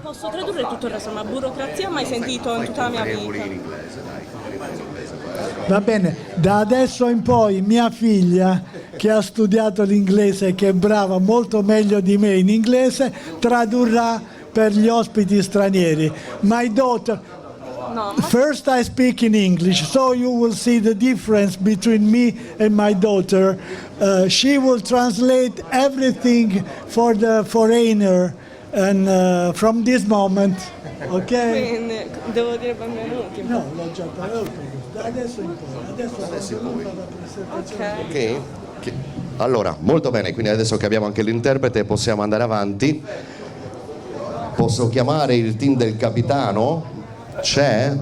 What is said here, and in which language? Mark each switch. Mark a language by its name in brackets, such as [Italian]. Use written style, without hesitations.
[Italian] Posso tradurre tutto il resto, ma burocrazia mai sentito in tutta la mia vita. Va bene, da adesso in poi mia figlia, che ha studiato l'inglese e che è brava molto meglio di me in inglese, tradurrà per gli ospiti stranieri. [English] My daughter, [Italian] No, ma [English] first I speak in English, so you will see the difference between me and my daughter. She will translate everything for the foreigner, and from this moment, ok? [Italian] quindi devo dire benvenuti. No, l'ho già parlato. Da adesso in poi. Adesso la presentazione. Ok. Ok. Allora, molto bene, quindi adesso che abbiamo anche l'interprete possiamo andare avanti. Posso chiamare il team del capitano? C'è?